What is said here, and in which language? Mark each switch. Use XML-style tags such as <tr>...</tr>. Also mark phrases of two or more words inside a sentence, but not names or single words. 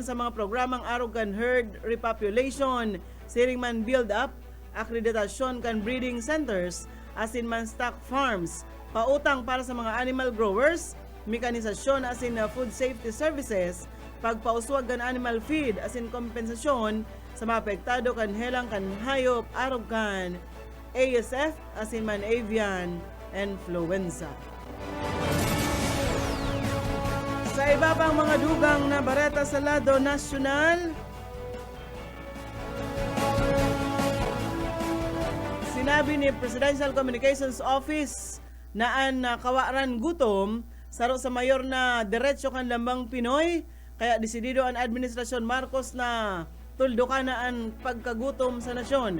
<bik>sa mga programang arog kan</bik> <en>herd repopulation,</en> <bik>siring man</bik> <en>build up,</en> <bik>akreditasyon kan</bik> <en>breeding centers,</en> <bik>asin man</bik> <en>stock farms,</en> <bik>pautang para sa mga</bik> <en>animal growers,</en> <bik>mekanisasyon asin</bik> <en>food safety services,</en> <bik>pagpauswag kan</bik> <en>animal feed</en> <bik>as in kompensasyon sa mga apektado kan helang kan hayop arog kan ASF as in man</bik> <en>avian influenza.</en> <bik>Sa iba pang mga dugang na bareta sa lado nasyonal, sinabi ni Presidential Communications Office na an kawaran gutom saro sa mayor na diretso kan lambang Pinoy, kaya desidido ang Administrasyon Marcos na tuldukan na ang pagkagutom sa nasyon.</bik>